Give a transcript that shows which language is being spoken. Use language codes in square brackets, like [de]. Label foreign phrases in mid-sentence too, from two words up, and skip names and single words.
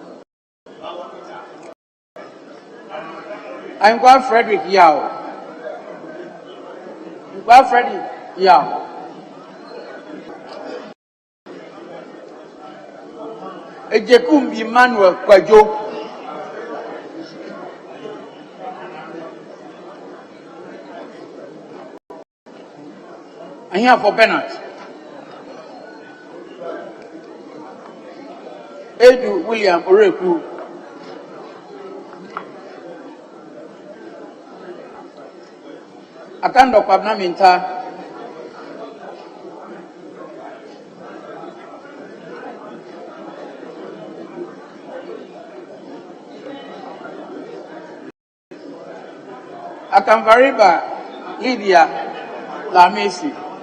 [en] Ainkra Frederick Yao. Ainkra Frederick Yao. Ejekum Emmanuel Kwajo. I'm here for Bernard. Edu William Oreku. Akando Kwabna Minta. Akamvariba Lydia Lamesi.